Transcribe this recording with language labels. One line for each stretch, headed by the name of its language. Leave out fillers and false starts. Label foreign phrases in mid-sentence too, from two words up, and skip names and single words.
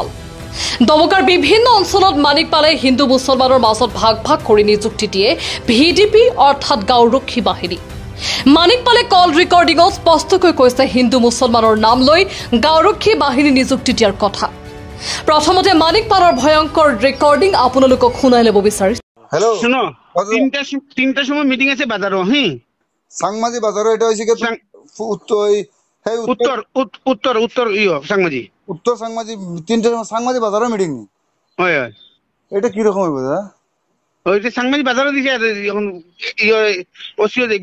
Assamese: দবকাৰ বিভিন্ন অঞ্চলত মানিক পালে হিন্দু মুছলমানৰ মাজত ভাগ ভাগ কৰি নিযুক্তি দিয়ে ভিডিপি অৰ্থাৎ গাঁওৰক্ষী বাহিনী। মানিক পালে কল ৰেকৰ্ডিঙত স্পষ্টকৈ কৈছে হিন্দু মুছলমানৰ নাম লৈ গাঁওৰক্ষী বাহিনী নিযুক্তি দিয়াৰ কথা। প্ৰথমতে মানিক পালৰ ভয়ংকৰ ৰেকৰ্ডিং আপোনালোকক শুনাই ল'ব বিচাৰিছো। হেল্ল'
Bangla: শুনো, তিনটা সময় মিটিং আছে বাজারও। সাংমাজি বাজারও এটা হইছে কি উত্তর সাংমাজি উত্তর সাংমাজি তিনটা সাংমাজি বাজারও মিটিং নি? হয় হয়। এটা কি রকম হইব দাদা? ওইটা সাংমাজি বাজারও দিছে এখন ওসিও যাইব।